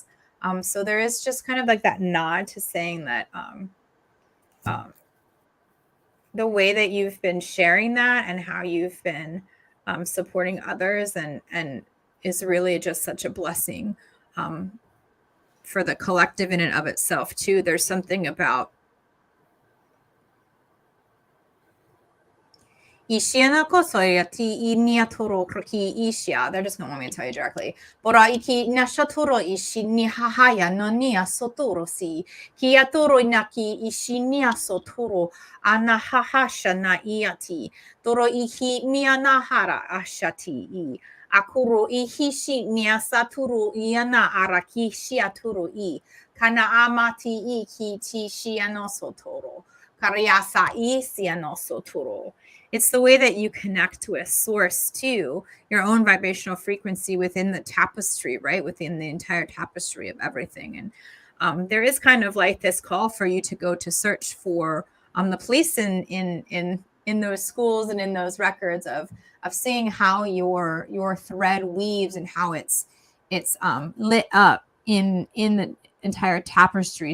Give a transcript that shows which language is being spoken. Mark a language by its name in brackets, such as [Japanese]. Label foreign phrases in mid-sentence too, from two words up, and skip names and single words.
[English] So there is just kind of like that nod to saying that the way that you've been sharing that and how you've been supporting others and is really just such a blessing for the collective in and of itself too. There's something about Ishiana kosoya ti inia toro kraki ishia. They're just gonna want me to tell you directly. Bora iki nashatoro ishi ni hahaya no nia sotoro si. Kia toro inaki ishi nia sotoro ana hahasha na iati. Toro ihi mia nahara ashati I. Akuro ihishi nia saturu iana araki shiaturu I. Kana amati I ki ti shiano sotoro. Kariasa I siano sotoro. It's the way that you connect with source too, your own vibrational frequency within the tapestry, right? Within the entire tapestry of everything. And there is kind of like this call for you to go to search for the place in those schools and in those records of seeing how your thread weaves and how it's lit up in the entire tapestry.